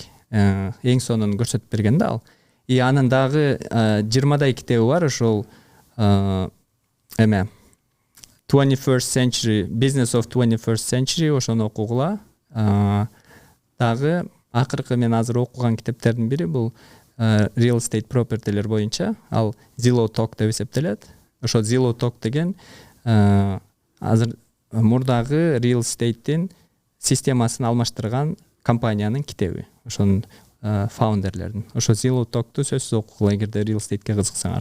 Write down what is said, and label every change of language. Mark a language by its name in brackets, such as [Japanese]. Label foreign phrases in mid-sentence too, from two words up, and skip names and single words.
[Kyrgyz] Эң сонун көрсөтүп берген да ал. И анын дагы 20 китеби бар, ошол эме 21st Century Business of 21st Century, ошону окугула. Дагы акыркы мен азыр окуган китептердин бири бул [English] real estate property'лер [Kyrgyz] боюнча, ал Zillow Talk деп эсептелет. Ошо Zillow Talk деген азыр мурдагы [English] real estate'тин [Kyrgyz] системасын алмаштырган компаниянын китеби. Ошонун фаундерлердин. Ошо Zillow Talk'ту сөзсүз окугула эгерде [English] real estate'ке [Kyrgyz] кызыксаңар.